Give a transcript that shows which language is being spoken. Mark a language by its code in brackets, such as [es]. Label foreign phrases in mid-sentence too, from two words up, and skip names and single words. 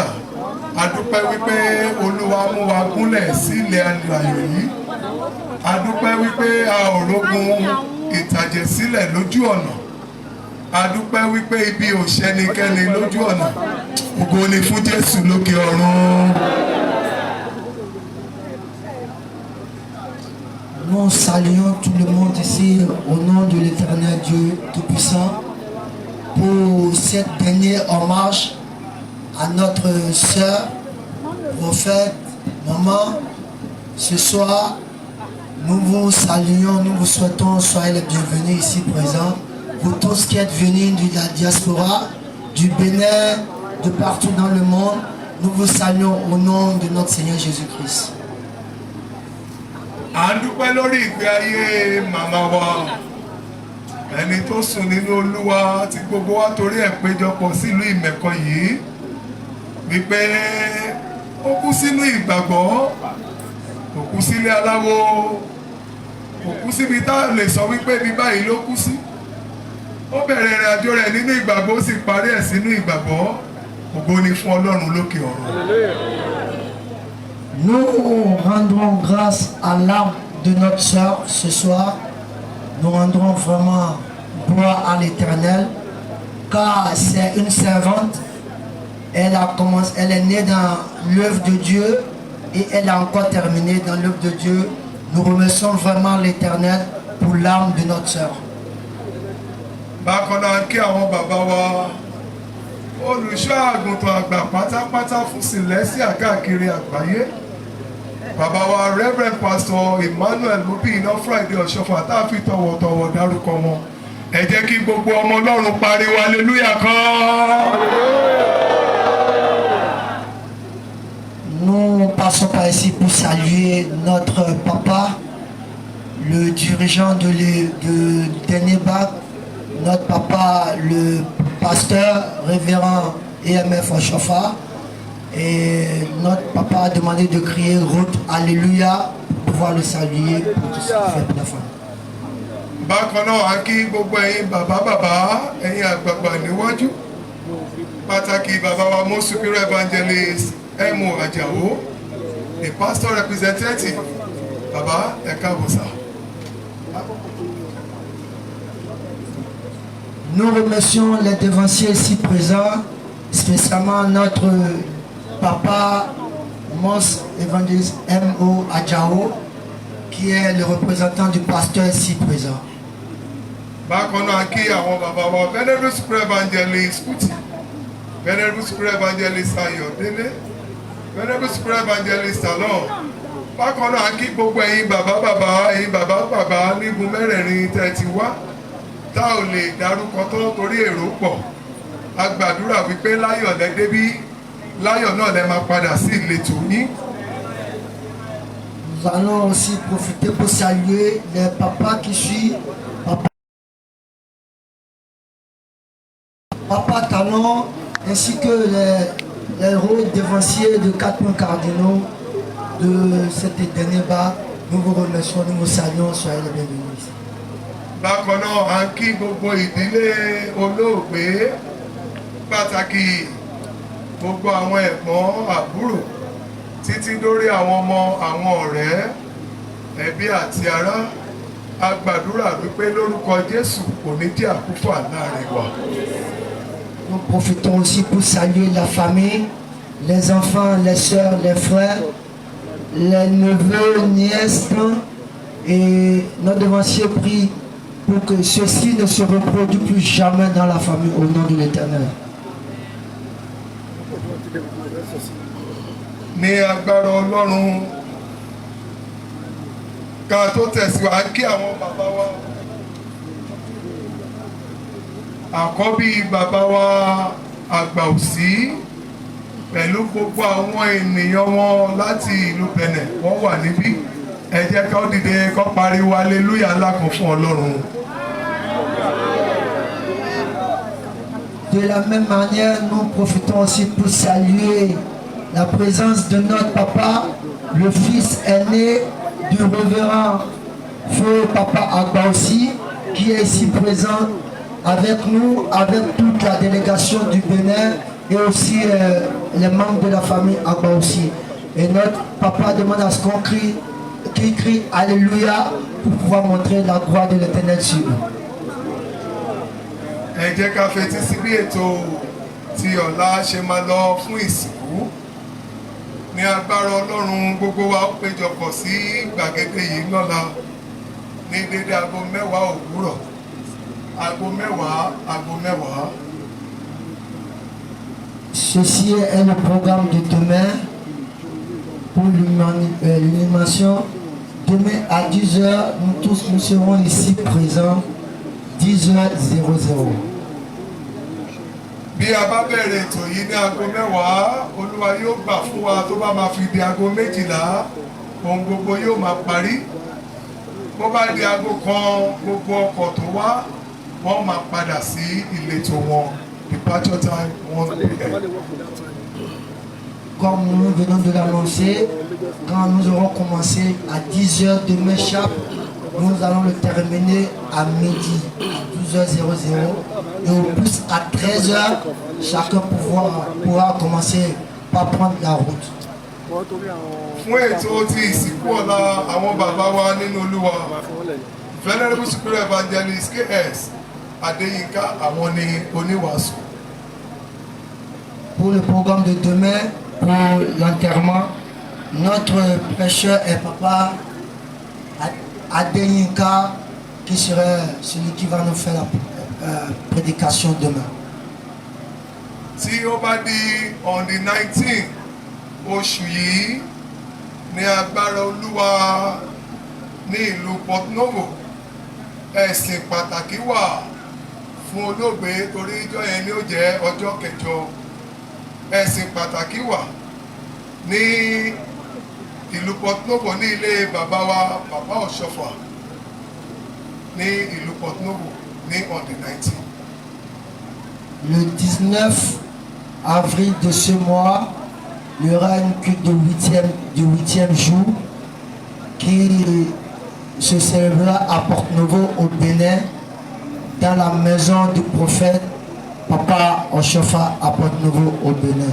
[yo] A dúpẹ́ wípé Olúwa mú wa gúnlẹ̀ sí ilẹ̀ alààyè yìí. A dúpẹ́ wípé a ò rógun ìtàjẹ̀sílẹ̀ lójú ọ̀nà. A dúpẹ́ wípé ibi ò ṣẹnikẹ́ni lójú ọ̀nà. Ògo ni fún Jésù lókè ọ̀run. [fr] Nous saluons tout le monde ici au nom de l'Éternel Dieu Tout-Puissant pour cette dernier hommage à notre sœur, prophète, maman. Ce soir, nous vous saluons, nous vous souhaitons, soyez les bienvenus ici présents. Vous tous qui êtes venus de la diaspora, du Bénin, de partout dans le monde, nous vous saluons au nom de notre Seigneur Jésus-Christ. [yo] À ń dúpẹ́ lórí ìgbé ayé màmá wa, ẹni tó sùn nínú Olúwa tí gbogbo wa torí ẹ̀ péjọpọ̀ sílùú Ìmẹ̀kọ yìí, wípé ó kú sínú ìgbàgbọ́, ó kú sílé aláwo, ó kú síbi tá a lè sọ wípé bí báyìí ló kú sí. Ó bẹ̀rẹ̀ ìrìn àjò rẹ̀ nínú ìgbàgbọ́, ó sì parí ẹ̀ sínú ìgbàgbọ́. Ògo ni fún Ọlọ́run lókè ọ̀run. [fr] Nous rendrons grâce à l'âme de notre sœur ce soir. Nous rendrons vraiment gloire à l'Éternel, car c'est une servante. Elle est née dans l'œuvre de Dieu et elle a encore terminé dans l'œuvre de Dieu. Nous remercions vraiment l'Éternel pour l'âme de notre sœur. [yo] Bákan náà kí àwọn bàbá wa olùṣọ́ àgùntàn àgbà pátápátá fún Celestial káàkiri àgbáyé. Bàbá wa Reverend Pastor Emmanuel Mobina Friday Oshoffa tá a fi tọ̀wọ̀tọ̀wọ̀ dárúkọ wọn. Ẹ jẹ́ kí gbogbo ọmọ Ọlọ́run pariwo hallelujah kan. [fr] Nous passons par ici pour saluer notre papa, le dirigeant de Deneba, notre papa, le pasteur révérend EMF Oshoffa. Et notre papa a demandé de crier route Alléluia pour pouvoir le saluer pour tout ce qu'il fait pour la femme. [yo] Bákan náà a kí gbogbo ẹ̀yin bàbá ẹ̀yin àgbààgbà níwájú. Pàtàkì bàbá wa [en] most superior evangelist Emo Ajao, the pastor representative. [yo] Bàbá ẹ káàbọ̀ sà. [fr] Nous remercions les devanciers ici présents, spécialement notre papa, Mos évangéliste M.O. Ajao, qui est le représentant du pasteur ici présent. [yo] Bákan náà kí àwọn bàbá wa Venerable Super Evangelist Kuti, Venerable Super Evangelist Ayọ̀délé, Venerable Super Evangelist Alon. Bákan náà kí gbogbo ẹ̀yin bàbá nígun mẹ́rẹ̀ẹ̀rin tẹ́ ti wá. Tá ò lè dárúkọ tó torí èrò pọ̀. A gbàdúrà wípé láyọ̀ lẹ débí, láyọ̀ náà lẹ máa padà sí ìletò yín. [fr] Nous allons aussi profiter pour saluer les papas qui suivent. Papa Talon, ainsi que les rôles devanciers de 4 points cardinaux de cette Deneba. Nous vous remercions, nous vous saluons, soyez les bienvenus. [yo] Bákan náà a kí gbogbo ìdílé olóògbé, pàtàkì gbogbo àwọn ẹ̀gbọ́n àbúrò títí dórí àwọn ọmọ àwọn ọ̀rẹ́ ẹbí àti ará. A gbàdúrà wípé lórúkọ Jésù kò ní jẹ́ àkúfà láàrin wa. [fr] Nous profitons aussi pour saluer la famille, les enfants, les sœurs, les frères, les neveux, nièces, et notre devancier prie pour que ceci ne se reproduise plus jamais dans la famille au nom de l'Éternel. [yo] Ní agbára Ọlọ́run, ká tó tẹ̀síwájú kí àwọn bàbá wa àkọ́bí bàbá wa àgbà òsì pẹ̀lú gbogbo àwọn ènìyàn wọn láti ìlú Benin wọ́n wà níbí ẹ jẹ́ ká dìde kó pariwo hallelujah ńlá kan fún Ọlọ́run. [fr] De la même manière, nous profitons aussi pour saluer la présence de notre papa, le fils aîné du révérend feu papa Agba aussi, qui est ici présent avec nous, avec toute la délégation du Bénin et aussi les membres de la famille Agba aussi. Et notre papa demande à ce qu'on crie Alléluia pour pouvoir montrer la gloire de l'Éternel sur eux. [yo] Ẹ jẹ́ ká fetí sí bí ètò ti ọ̀la ṣe máa lọ fún ìsìnkú. Ní agbára Ọlọ́run gbogbo wa ó péjọpọ̀ sí gbàgede yìí lọ́la ní dédé aago 10 òwúrọ̀. Aago 10. [fr] Ceci est le programme de demain pour l'inhumation. Demain à 10h, nous serons ici présents, 10h00. [yo] Bí a bá bẹ̀rẹ̀ ètò yìí ní aago 10, Olúwa yóò gbà fún wa tó bá máa fi di aago 12, ohun gbogbo yóò máa parí. Bó bá di aago 1, gbogbo ọkọ̀ tó wá wọ́n máa padà sí ìletò wọn. [en] Departure time 1 p.m. [fr] Comme nous venons de l'annoncer, quand nous aurons commencé à 10h demain sharp, nous allons le terminer à midi, à 12h00. Et au plus à 13h, chacun pourra commencer par prendre la route. [yo] Fún ètò tí ìsìnkú ọ̀la àwọn bàbá wa nínú Olúwa, Venerable Superior Evangelist KS Adéyínká àwọn ni oníwàásù. [fr] Pour le programme de demain, pour l'enterrement, notre prêcheur est papa Adéyínká qui serait celui qui va nous faire la prédication demain. [yo] Tí ó bá di [en] on the 19th [yo] oṣù yìí ní agbára Olúwa ní ìlú Port Novo, ẹ̀sìn pàtàkì wà fún olóògbé torí ìjọ yẹn ni ó jẹ́ ọjọ́ 9. Ẹ̀sìn pàtàkì wà ní ìlú Port Novo ní ilé bàbá wa bàbá Oshoffa ní ìlú Port Novo ní [en] on the 19th. [fr] Le 19 avril de ce mois, il y aura une culte du 8e jour qui se célébrera à Port Novo au Bénin, dans la maison du prophète Papa Oshoffa à Port Novo au Bénin.